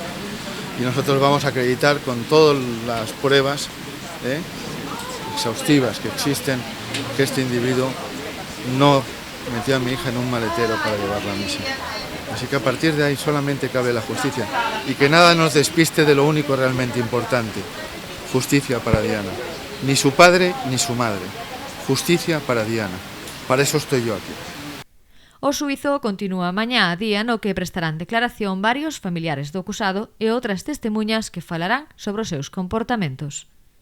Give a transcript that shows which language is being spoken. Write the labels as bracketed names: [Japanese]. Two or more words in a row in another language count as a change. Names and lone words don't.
[Spanish] Y nosotros vamos a acreditar con todas las pruebas exhaustivas que existen que este individuo no metió a mi hija en un maletero para llevarla a misa. Así que a partir de ahí solamente cabe la justicia y que nada nos despiste de lo único realmente importante. Justicia para Diana. Ni su padre ni su madre. Justicia para Diana. Para eso estoy yo aquí. [Galician] O xuízo continúa mañá, día no que prestarán declaración varios familiares do acusado e outras testemuñas que falarán sobre os seus comportamentos.